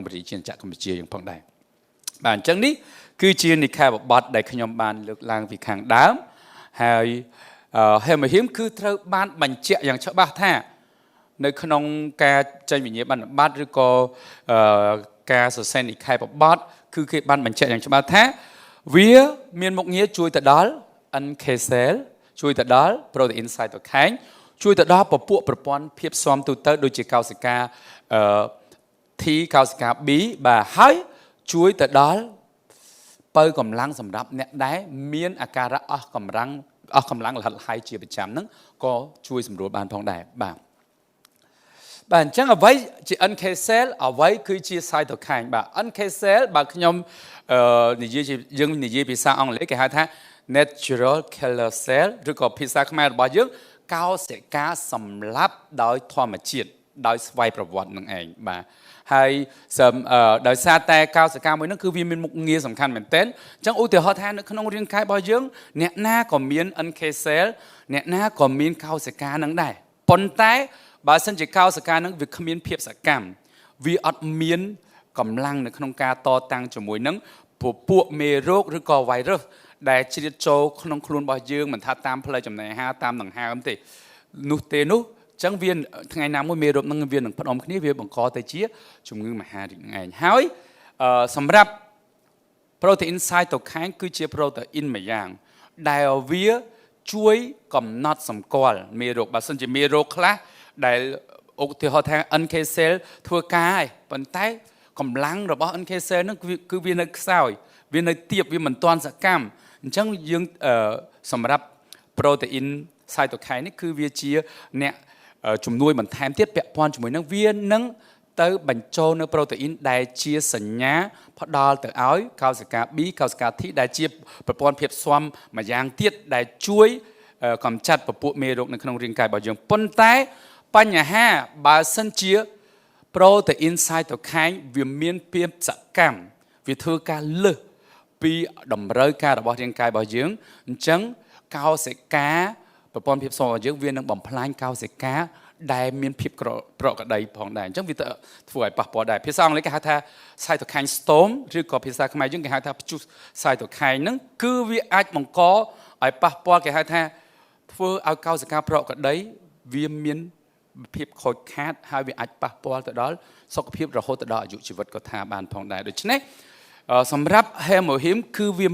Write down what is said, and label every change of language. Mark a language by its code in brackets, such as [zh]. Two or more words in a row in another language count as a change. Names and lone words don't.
[km] ប្រជាជាតិកម្ពុជាយើងផងដែរបាទអញ្ចឹងនេះគឺជានិខេបបត្តិដែលខ្ញុំបានលើកឡើងពីខាងដើមហើយហេមហ៊ីមគឺត្រូវបានបញ្ជាក់យ៉ាងច្បាស់ថានៅក្នុងការចេញវិញ្ញាបនបត្រឬក៏ការសរសេរនិខេបបត្តិគឺគេបានបញ្ជាក់យ៉ាងច្បាស់ថាវាមានមុខងារជួយទៅដល់ [en] NK cell [km] ជួយទៅដល់ [en] protein cytokine [km] ជួយទៅដល់ពពួកប្រព័ន្ធភាពស៊ាំទូទៅដូចជាកោសិកា T កោសិកា B បាទហើយជួយទៅដល់បើកម្លាំងសម្រាប់អ្នកដែលមានអាការៈអស់កម្លាំងលហិតហើយជាប្រចាំហ្នឹងក៏ជួយសម្រួលបានផងដែរបាទបាទអញ្ចឹងអ្វីជា [en] NK cell [km] អ្វីគឺជា cytokine បាទ [en] NK cell [km] បាទខ្ញុំយើងនិ យាយភាសាអង់គ្លេសគេហៅថា [en] natural killer cell [km] ឬក៏ភាសាខ្មែររបស់យើងកោសិកាសម្លាប់ដោយធម្មជាតិដោយស្វ័យប្រវត្តិនឹងឯងបាទហើយដោយសារតែ កោសិកាមួយហ្នឹងគឺវាមានមុខងារសំខាន់មែនទែនអញ្ចឹងឧទាហរណ៍ថានៅក្នុងរាងកាយរបស់យើងអ្នកណាក៏មាន [en] NK cell [km] អ្នកណាក៏មានកោសិកាហ្នឹងដែរប៉ុន្តែបើសិនជាកោសិកាហ្នឹងវាគ្មានភាពសកម្មវាអត់មានកម្លាំងនៅក្នុងការតតាំងជាមួយនឹងពពួកមេរោគឬក៏ virus ដែលជ្រៀតចូលក្នុងខ្លួនរបស់យើងមិនថាតាមផ្លូវចំណីអាហារតាមដង្ហើមទេនោះអញ្ចឹងវាថ្ងៃណាមួយមេរោគនឹងវានឹងផ្ដុំគ្នាវាបង្កទៅជាជំងឺមហារីកនឹងឯងហើយសម្រាប់ [en] protein cytokine [km] គឺជា protein មួយយ៉ាងដែលវាជួយកំណត់សម្គាល់មេរោគបើសិនជាមេរោគខ្លះដែលឧទាហរណ៍ថា [en] NK cell [km] ធ្វើ ការហើយប៉ុន្តែកម្លាំងរបស់ [en] NK cell [km] ហ្នឹងគឺវានៅខ្សោយវានៅទាបវាមិនទាន់សកម្មអញ្ចឹងយើងសម្រាប់ [en] protein cytokine [km] នេះគឺវាជាអ្នកជំនួយបន្ថែមទៀតពាក់ព័ន្ធជាមួយនឹងវានឹងទៅបញ្ចូលនៅ protein ដែលជាសញ្ញាផ្ដល់ទៅឲ្យកោសិកា B កោសិកា T ដែលជាប្រព័ន្ធភាពស៊ាំមួយយ៉ាងទៀតដែលជួយកម្ចាត់ពពួកមេរោគនៅក្នុងរាងកាយរបស់យើងប៉ុន្តែបញ្ហាបើសិនជា [en] protein cytokine [km] វាមានភាពសកម្មវាធ្វើការលើសពីតម្រូវការរបស់រាងកាយរបស់យើងអញ្ចឹងកោសិកាប្រព័ន្ធភាពស៊ាំរបស់យើងវានឹងបំផ្លាញកោសិកាដែលមានភាពប្រក្រតីផងដែរអញ្ចឹងវាធ្វើឲ្យប៉ះ ពាល់ដែរភាសាអង់គ្លេសគេហៅថា [en] cytokine storm [km] ឬក៏ភាសាខ្មែរយើងគេហៅថាព្យុះ cytokine ហ្នឹងគឺវាអាចបង្កឲ្យប៉ះពាល់គេហៅថាធ្វើឲ្យកោសិកាប្រក្រតីវាមានភាព ខូចខាតហើយវាអាចប៉ះពាល់ទៅដល់សុខភាពរហូតដល់អាយុជីវិតក៏ថាបានផងដែរដូច្នេះសម្រាប់ hemohim គឺវា